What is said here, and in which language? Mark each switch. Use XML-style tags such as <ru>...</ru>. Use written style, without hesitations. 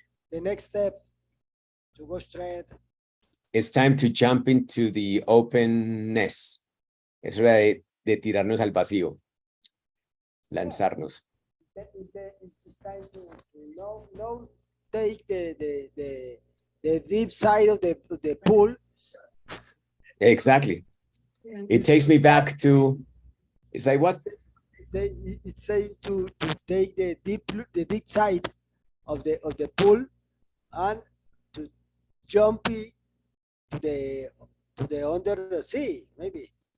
<en>The next step to go straight. It's time to jump into the openness.</en> <es>Es hora de tirarnos al vacío. Lanzarnos.</es> <en>It's time to no take the deep side of the pool. Exactly. It takes me back to, it's like what? It's safe to take the deep side of the pool and to jump to the under the sea, maybe.</en>